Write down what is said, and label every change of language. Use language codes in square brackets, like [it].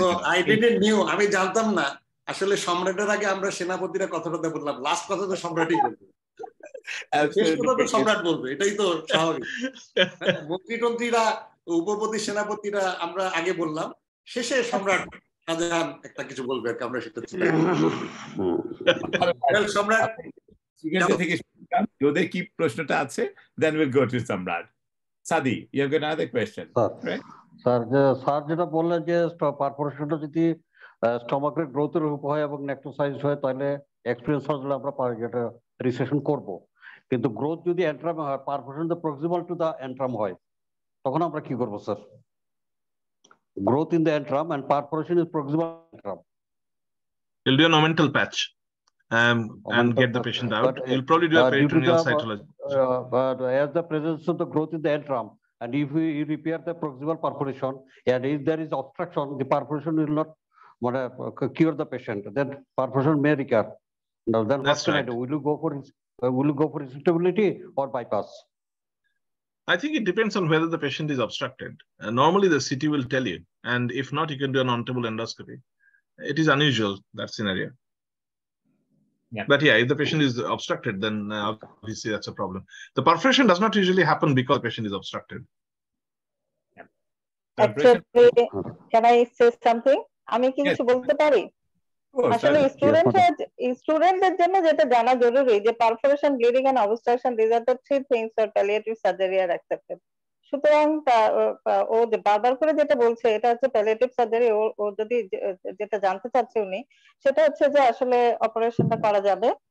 [en] I didn't knew, [bn] আমি জানতাম না আসলে সম্রাটের আগে আমরা সেনাপতিরা কথাটা বললাম, লাস্ট কথা তো সম্রাটই বলবে, শেষ কথা তো সম্রাট বলবে, এটাই তো স্বাভাবিক। মন্ত্রীরা, উপপতি, সেনাপতিরা আমরা আগে বললাম, শেষে সম্রাট শাহজাহান একটা কিছু বলবে, আমরা সেটা সম্রাট থেকে যদি কি প্রশ্নটা আছে, [en] then we'll go to Samrat. Sadi, you have got another question, right? [bn] Sir যেটা বললেন যে পারফোরেশনটা যদি স্টমাকের গ্রোথের হয় এবং নেক্রোসাইজ হয়, তাহলে এক্সপেরিয়েন্স হলে আমরা যেটা রিসেকশন করব। কিন্তু গ্রোথ যদি এন্ট্রামে হয়, perforation the proximal to the এন্ট্রাম হয়, তখন আমরা কি করব sir? [en] Growth in the antrum and perforation is proximal entram. You'll do an omental patch and get the patient out. You'll probably do a peritoneal cytology. But as the presence of the growth in the entram, and if we repair the proximal perforation, and if there is obstruction, the perforation will not cure the patient. Then perforation may recur. Now, then what can I do? Will you go for resectability or bypass? I think it depends on whether the patient is obstructed. Normally, the CT will tell you, and if not, you can do a non-table endoscopy. It is unusual, that scenario. Yeah. But yeah, if the patient is obstructed, then obviously that's a problem. The perforation does not usually happen because the patient is obstructed. Yeah. Actually, can I say something? [bn] আমি কি কিছু বলতে পারি? আসলে স্টুডেন্টদের জন্য যেটা জানা জরুরি যে perforation, bleeding and obstruction, [en] This are the three things for palliative surgery are accepted. [bn] সুতরাং ও বারবার করে যেটা বলছে এটা হচ্ছে প্যালিয়েটিভ সার্জারি। ও যদি যেটা জানতে চাচ্ছে উনি, সেটা হচ্ছে যে আসলে অপারেশনটা করা যাবে